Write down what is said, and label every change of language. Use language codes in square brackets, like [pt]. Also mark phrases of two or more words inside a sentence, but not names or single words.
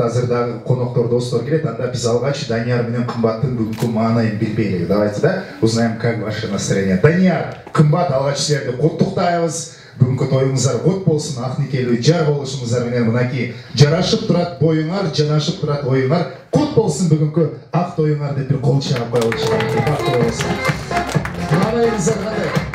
[ky] Азырдагы коноктор, достор келет. Анда биз алгач Данияр менен кымбаттын бүгүнкү маанайын билбейлик. [ru] Давайте, да, узнаем, как ваше настроение. [ky] Данияр, кымбат, алгач силерди куттуктайбыз. Бүгүнкү тоюңуздар кут болсун, ак никелүү жар болушуңуздар менен мынакей жарашып турат боюңар, жанашып турат оюңар. Кут болсун бүгүнкү ак тоюңар деп бир кол чаап коелучу. Бактылуу болсун. Маанайыңыздар кандай?